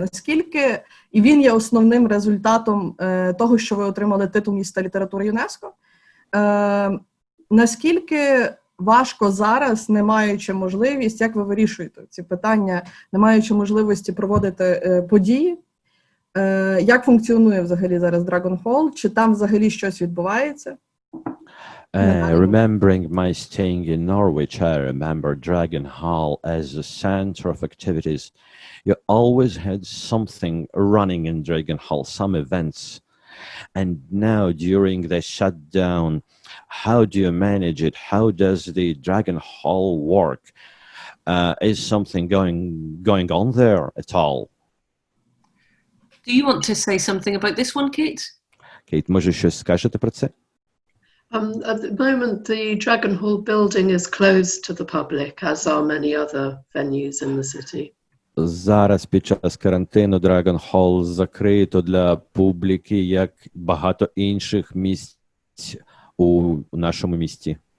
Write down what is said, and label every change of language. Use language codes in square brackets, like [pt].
[uk] Наскільки, і він є основним результатом того, що ви отримали титул міста літератури ЮНЕСКО, наскільки важко зараз, не маючи можливість, як ви вирішуєте ці питання, не маючи можливості проводити події, як функціонує взагалі зараз Dragon Hall, чи там взагалі щось відбувається? [en] Remembering my staying in Norwich, I remember Dragon Hall as a center of activities. You always had something running in Dragon Hall, some events. And now during the shutdown, how do you manage it? How does the Dragon Hall work? Is something going on there at all? Do you want to say something about this one, Kate? [uk] Кейт, може щось скажете про це? [en] At the moment, the Dragon Hall building is closed to the public, as are many other venues in the city. [uk] Зараз під час карантину Dragon Hall закрито для публіки, як багато інших місць у нашому місті.